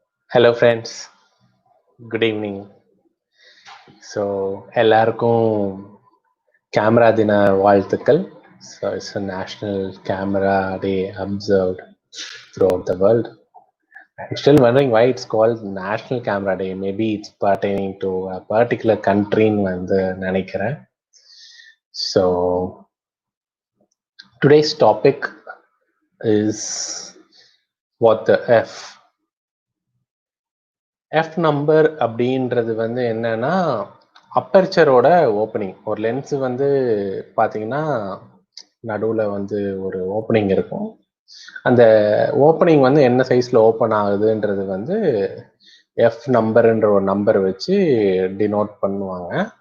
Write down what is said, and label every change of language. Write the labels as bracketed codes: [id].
[en] Hello friends, good evening. [ta] So எல்லாருக்கும் camera தின வாழ்த்துக்கள். [en] So it's a national camera day observed throughout the world. I'm still wondering why it's called National Camera Day. Maybe it's pertaining to a particular country [ta] வந்து நினைக்கிறேன். [en] So today's topic is what the F. [ta] F number அப்படின்றது வந்து என்னன்னா அப்பர்ச்சரோட opening. ஒரு lens வந்து பார்த்தீங்கன்னா நடுவில் வந்து ஒரு ஓப்பனிங் இருக்கும். அந்த ஓப்பனிங் வந்து என்ன சைஸில் ஓப்பன் ஆகுதுன்றது வந்து எஃப் நம்பர்ன்ற ஒரு நம்பர் வச்சு டினோட் பண்ணுவாங்க.